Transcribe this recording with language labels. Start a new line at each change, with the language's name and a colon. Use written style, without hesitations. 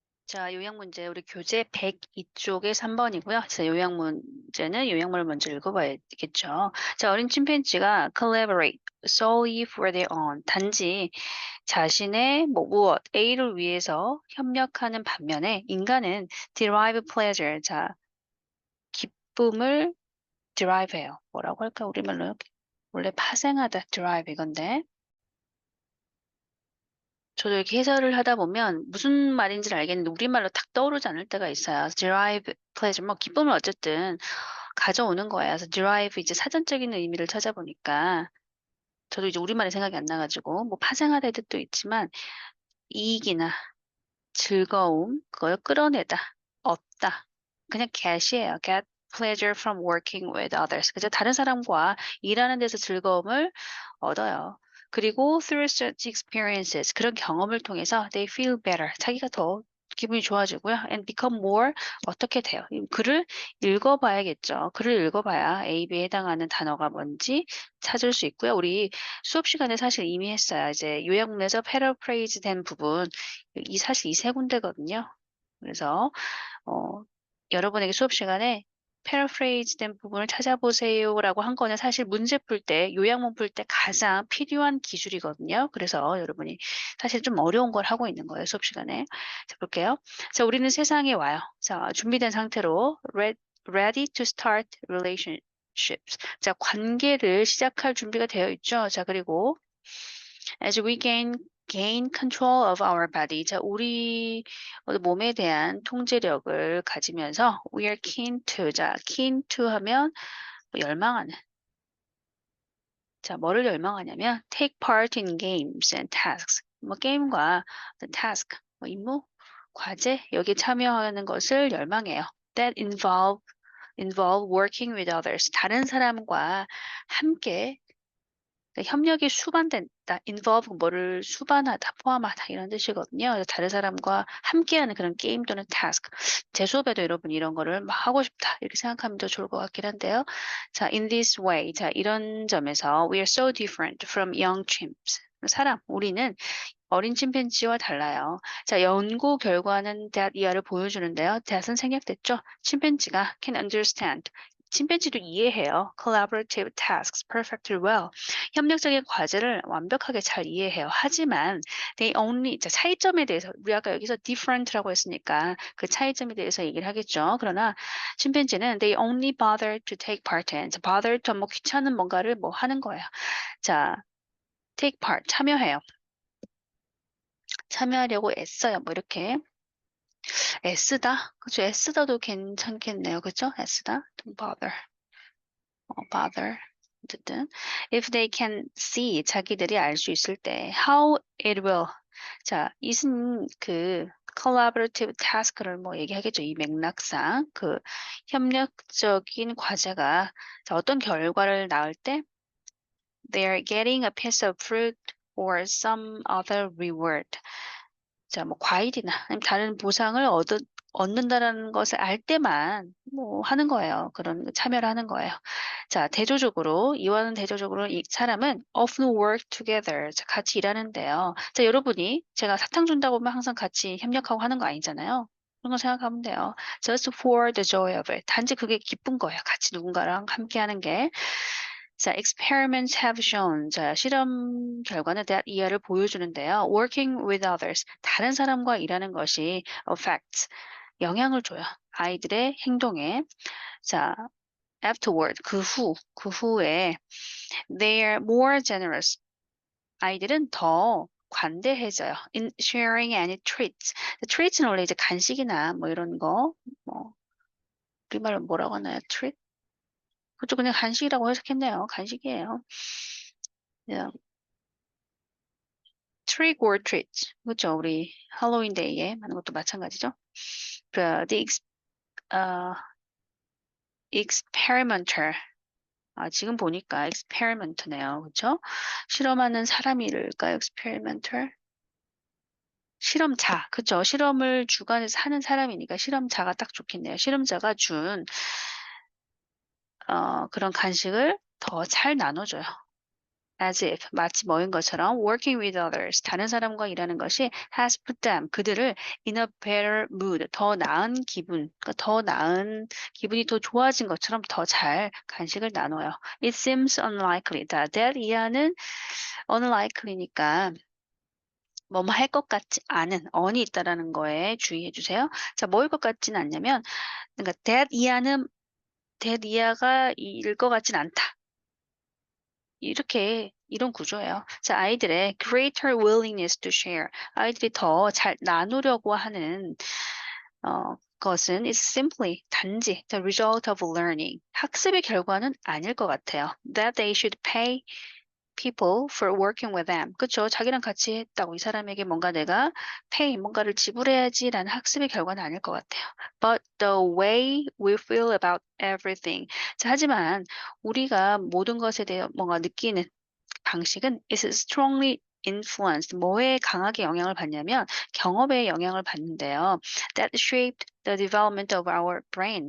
Korean: 자, 요약 문제 우리 교재 102쪽에 3번이고요. 자, 요약 문제는 요약문을 먼저 읽어봐야겠죠. 자, 어린 침팬지가
English: collaborate solely for their own.
Korean: 단지 자신의 무엇 A를 위해서 협력하는 반면에 인간은
English: derive pleasure.
Korean: 자, 기쁨을 derive해요. 뭐라고 할까? 우리말로 원래 파생하다 derive 이건데. 저도 이렇게 해설을 하다 보면 무슨 말인지를 알겠는데 우리말로 딱 떠오르지 않을 때가 있어요.
English: derive pleasure,
Korean: 뭐 기쁨을 어쨌든 가져오는 거예요. 그래서 derive 이제 사전적인 의미를 찾아보니까 저도 이제 우리말이 생각이 안 나가지고 뭐 파생하다의 뜻도 있지만 이익이나 즐거움 그걸 끌어내다, 얻다. 그냥 get이에요.
English: get pleasure from working with others.
Korean: 그죠? 다른 사람과 일하는 데서 즐거움을 얻어요.
English: 그리고 through such experiences,
Korean: 그런 경험을 통해서
English: they feel better.
Korean: 자기가 더 기분이 좋아지고요.
English: and become more
Korean: 어떻게 돼요? 이 글을 읽어봐야겠죠. 글을 읽어봐야 A, B에 해당하는 단어가 뭔지 찾을 수 있고요. 우리 수업 시간에 사실 이미 했어요. 이제 요약문에서 paraphrase 된 부분 사실 이 세 군데거든요. 그래서 여러분에게 수업 시간에 paraphrase 된 부분을 찾아보세요라고 한 거는 사실 문제 풀 때, 요약문 풀 때 가장 필요한 기술이거든요. 그래서 여러분이 사실 좀 어려운 걸 하고 있는 거예요, 수업 시간에. 자, 볼게요. 자, 우리는 세상에 와요. 자, 준비된 상태로
English: ready to start relationships.
Korean: 자, 관계를 시작할 준비가 되어 있죠.
English: 자, 그리고 as we gain control of our body.
Korean: 자, 우리 몸에 대한 통제력을 가지면서
English: we are keen to.
Korean: 자,
English: keen to
Korean: 하면 뭐 열망하는. 자, 뭐를 열망하냐면
English: take part in games and tasks.
Korean: 뭐 게임과 task, 뭐 임무, 과제 여기에 참여하는 것을 열망해요.
English: That involve working with others.
Korean: 다른 사람과 함께 그러니까 협력이 수반된다. involve 뭐를 수반하다, 포함하다 이런 뜻이거든요. 그래서 다른 사람과 함께하는 그런 게임 또는 task. 제 수업에도 여러분 이런 거를 막 하고 싶다 이렇게 생각하면 더 좋을 것 같긴 한데요.
English: 자, in this way.
Korean: 자, 이런 점에서
English: we are so different from young chimps.
Korean: 우리는 어린 침팬지와 달라요. 자, 연구 결과는 that 이하를 보여주는데요. that은 생략됐죠.
English: 침팬지가 can understand.
Korean: 침팬지도 이해해요.
English: collaborative tasks perfectly well.
Korean: 협력적인 과제를 완벽하게 잘 이해해요. 하지만
English: they only
Korean: 자, 차이점에 대해서 우리 아까 여기서 different라고 했으니까 그 차이점에 대해서 얘기를 하겠죠. 그러나 침팬지는
English: they only bother to take part in.
Korean: 자,
English: bother to
Korean: 뭐 귀찮은 뭔가를 뭐 하는 거예요. 자,
English: take part
Korean: 참여해요. 참여하려고 애써요. 뭐 이렇게 애쓰다, 그죠? 애쓰다도 괜찮겠네요, 그죠?
English: 애쓰다, don't bother, bother.
Korean: 어쨌든
English: if they can see
Korean: 자기들이 알 수 있을 때
English: how it will
Korean: 자 이는 그
English: collaborative task를
Korean: 뭐 얘기하겠죠. 이 맥락상 그 협력적인 과제가 자, 어떤 결과를 낳을 때
English: they're getting a piece of fruit or some other reward.
Korean: 자, 뭐 과일이나 아니면 다른 보상을 얻는다라는 것을 알 때만 뭐 하는 거예요. 그런 참여를 하는 거예요. 자, 대조적으로 이와는 대조적으로 이 사람은
English: often work together.
Korean: 자, 같이 일하는데요. 자, 여러분이 제가 사탕 준다고 하면 항상 같이 협력하고 하는 거 아니잖아요. 그런 거 생각하면 돼요.
English: Just for the joy of it.
Korean: 단지 그게 기쁜 거예요. 같이 누군가랑 함께 하는 게.
English: 자, experiments have shown.
Korean: 자, 실험 결과는 that 이하를 보여주는데요.
English: Working with others.
Korean: 다른 사람과 일하는 것이 affects. 영향을 줘요. 아이들의 행동에. 자, afterward.
English: 그 후에 they are more generous.
Korean: 아이들은 더 관대해져요.
English: In sharing any treats.
Korean: treats는 원래 이제 간식이나 뭐 이런 거, 뭐, 우리말로 뭐라고 하나요?
English: treat?
Korean: 그쪽 그냥 간식이라고 해석했네요. 간식이에요.
English: 그냥 trick or treat.
Korean: 그렇죠. 우리 할로윈 데이에 하는 것도 마찬가지죠. 그 uh, experimenter. 아, 지금 보니까 experimenter네요. 그렇죠? 실험하는 사람일까요? experimenter. 실험자. 그렇죠. 실험을 주관해서 하는 사람이니까 실험자가 딱 좋겠네요. 실험자가 준 그런 간식을 더 잘 나눠줘요. as if 마치 뭐인 것처럼
English: working with others
Korean: 다른 사람과 일하는 것이
English: has put them
Korean: 그들을
English: in a better mood
Korean: 더 나은 기분 그러니까 더 나은 기분이 더 좋아진 것처럼 더 잘 간식을 나눠요.
English: It seems unlikely that
Korean: 이하는 unlikely니까 뭐뭐 할 것 같지 않은 on이 있다라는 거에 주의해 주세요. 자, 뭐일 것 같지는 않냐면 그러니까 that 이하가 일 것 같진 않다. 이렇게 이런 구조예요. 자, 아이들의
English: greater willingness to share.
Korean: 아이들이 더 잘 나누려고 하는 것은
English: is simply
Korean: 단지
English: the result of learning.
Korean: 학습의 결과는 아닐 것 같아요.
English: That they should pay people for working with them.
Korean: 그쵸? 자기랑 같이 했다고 이 사람에게 뭔가 내가 pay, 뭔가를 지불해야지라는 학습의 결과는 아닐 것 같아요.
English: But the way we feel about everything.
Korean: 자, 하지만 우리가 모든 것에 대해 뭔가 느끼는 방식은
English: is strongly influenced.
Korean: 뭐에 강하게 영향을 받냐면 경험에 영향을 받는데요.
English: That shaped the development of our brain.